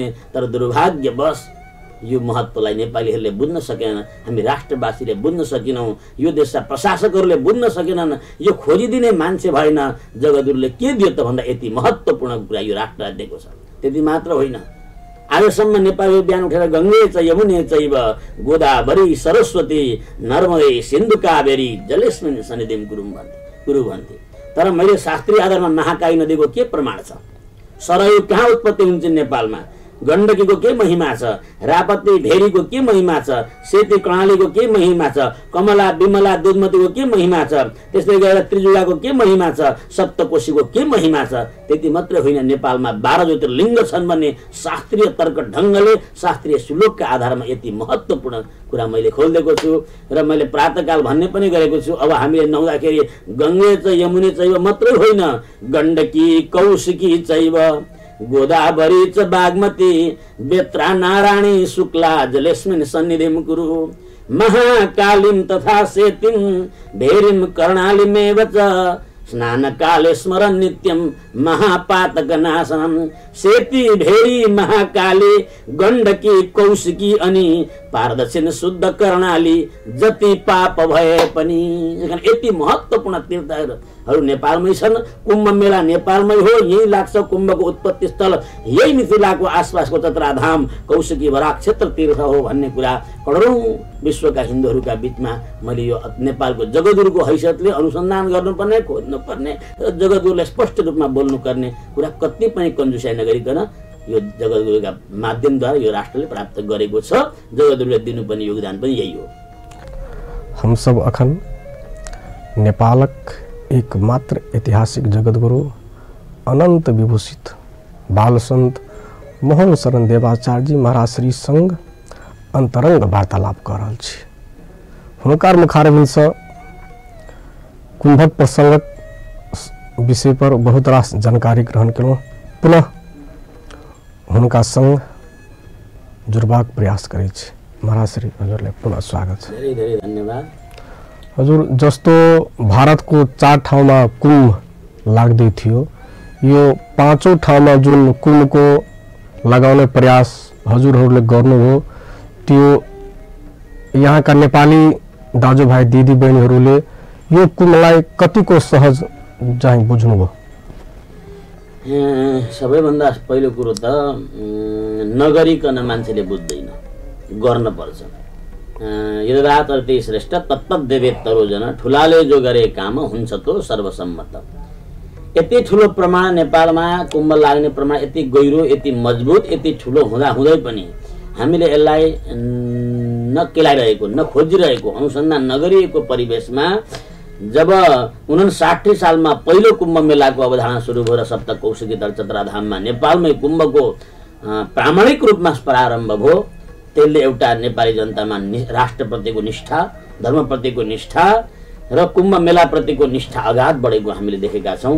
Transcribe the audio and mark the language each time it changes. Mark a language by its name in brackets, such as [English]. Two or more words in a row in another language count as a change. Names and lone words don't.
[Nepali] तर दुर्भाग्यवश यो महत्त्वलाई नेपालीहरूले बुझ्न सकेनन्, हामी राष्ट्रवासीले बुझ्न सकेनौँ, यो देशका प्रशासकहरूले बुझ्न सकेनन्, यो खोजिदिने मान्छे भएन। जगद्गुरुले के दियो त भन्दा यति महत्त्वपूर्ण कुरा यो राष्ट्रलाई दिएको छ। त्यति मात्र होइन, आजसम्म नेपाली बिहान उठेर [Sanskrit] गङ्गे च यमुने चैव गोदावरी सरस्वती नर्मदे सिन्धु कावेरी जलेस्मिन् सन्निधिं कुरु [Nepali] भन्थे। तर मैले शास्त्रीय आधारमा महाकाली नदीको के प्रमाण छ? सरयू कहाँ उत्पत्ति हुन्छ नेपालमा? गण्डकीको के महिमा छ, रापती भेरीको के महिमा छ, सेती कर्णालीको के महिमा छ, कमला विमला दुधमतीको के महिमा छ, त्यस्तै गरेर त्रिजुगाको के महिमा छ, सप्तकोशीको के महिमा छ। त्यति मात्रै होइन, नेपालमा 12 ज्योतिर्लिङ्ग छन् भन्ने शास्त्रीय तर्क ढङ्गले शास्त्रीय श्लोकका आधारमा यति महत्त्वपूर्ण कुरा मैले खोलिदिएको छु। र मैले प्रातःकाल भन्ने पनि गरेको छु, अब हामीले नुहाउँदाखेरि [Sanskrit] गङ्गे च यमुने चैव [Nepali] मात्रै होइन, [Sanskrit] गण्डकी कौशिकी चैव गोदावरी च बागमती बेत्रा नारायणी शुक्ला जलेस्मिन् सन्निधिं कुरु महाकालीं तथा सेतीं भेरीं कर्णालीमेव च स्नानकाले स्मरन् नित्यं महापातकनाशनम्। [Nepali] सेती भेरी महाकाली गण्डकी कौशिकी अनि पारदर्शिन शुद्ध कर्णाली जति पाप भए पनि। यति महत्त्वपूर्ण तीर्थहरू नेपालमै छन्। कुम्भ मेला नेपालमै हो, यही लाग्छ कुम्भको उत्पत्ति स्थल यही मिथिलाको आसपासको चतराधाम कौशिकी बराक क्षेत्र तीर्थ हो भन्ने कुरा करोडौं विश्वका हिन्दूहरूका बीचमा मैले यो नेपालको जगद्गुरुको हैसियतले अनुसन्धान गर्नुपर्ने, खोज्नुपर्ने र जगद्गुरुलाई स्पष्ट रूपमा बोल्नुपर्ने कुरा कति पनि कन्जुसाइ नगरिकन यो जगद्गुरुका माध्यमद्वारा यो राष्ट्रले प्राप्त गरेको छ। जगद्गुरुले दिनुपर्ने योगदान पनि यही हो। [Maithili] हम सब अखन नेपालक एकमात्र ऐतिहासिक जगद्गुरु अनंत विभूषित बाल संत मोहन शरण देवाचार्य जी महाराज श्री संग अंतरंग वार्तालाप कर रहल छी। हुनकर मुखारबिंदसँ कुंभक प्रसंगक विषय पर बहुत रास जानकारी ग्रहण केलहुँ। पुनः हुनका संग जुड़बाक प्रयास करै छी। [Nepali] महाराज श्री हजुरलाई पुनः स्वागत छ। धेरै धेरै धन्यवाद। हजुर, जस्तो भारतको 4 ठाउँमा कुम्भ लाग्दै थियो, यो 5औं ठाउँमा जुन कुम्भको लगाउने प्रयास हजुरहरूले गर्नुभयो, त्यो यहाँका नेपाली दाजुभाइ दिदीबहिनीहरूले यो कुम्भलाई कतिको सहज चाहिँ बुझ्नुभयो? सबैभन्दा पहिलो कुरो त नगरिकन मान्छेले बुझ्दैन, गर्नुपर्छ। [Sanskrit] यदात अर्थे श्रेष्ठ तत्तदेवेत्तरो जन, [Nepali] ठुलाले जो गरे काम हुन्छ तो सर्वसम्मत। यति ठुलो प्रमाण नेपालमा कुम्भ लाग्ने प्रमाण यति गहिरो, यति मजबुत, यति ठुलो हुँदा हुँदै पनि हामीले यसलाई नकेलाइरहेको, नखोजिरहेको, अनुसन्धान नगरिएको परिवेशमा जब 59 सालमा पहिलो कुम्भ मेलाको अवधारणा सुरु भयो र सप्तकौशिकी चतराधाममा नेपालमै कुम्भको प्रामाणिक रूपमा प्रारम्भ भयो, त्यसले एउटा नेपाली जनतामा राष्ट्रप्रतिको निष्ठा, धर्मप्रतिको निष्ठा र कुम्भ मेलाप्रतिको निष्ठा अगाध बढेको हामीले देखेका छौँ।